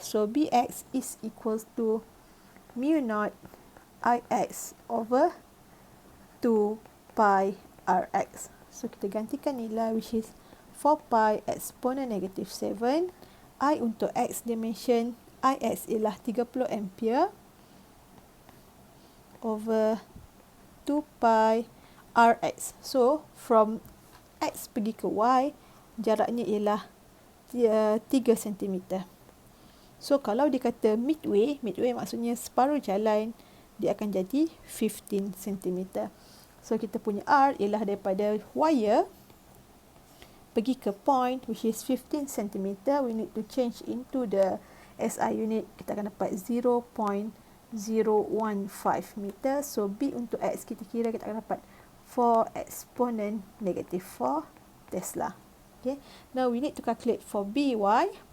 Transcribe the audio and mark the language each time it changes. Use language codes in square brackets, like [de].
[en] So BX is equals to mu naught IX over 2 pi RX. So [ms] kita gantikan nilai, [en] which is 4 pi exponent negative 7. [ms] I untuk X dimension, IX ialah 30 ampere over 2 pi RX. So from X pergi ke Y, jaraknya ialah 3 cm. So kalau dia kata midway, midway maksudnya separuh jalan, dia akan jadi 15 cm. So kita punya R ialah daripada wire pergi ke point, [en] which is [ms] 15 cm. [en] We need to change into the SI unit. [ms] Kita akan dapat 0.015 meter. So B untuk X kita kira kita akan dapat 4 exponent negative 4 Tesla. [en] Okay. Now we need to calculate for BY.